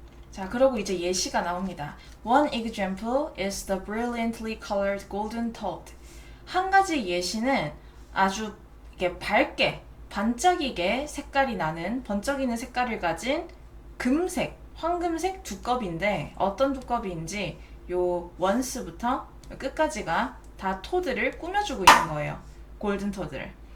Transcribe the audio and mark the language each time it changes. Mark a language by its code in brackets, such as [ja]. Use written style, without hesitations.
[ko] 자, 그러고 이제 예시가 나옵니다. [en] One example is the brilliantly colored golden toad. [ko] 한 가지 예시는 아주 이게 밝게 반짝이게 색깔이 나는 번쩍이는 색깔을 가진 금색, 황금색 두꺼비인데 어떤 두꺼비인지 요 원스부터 끝까지가 다 토드를 꾸며주고 있는 거예요. 골든 토드를.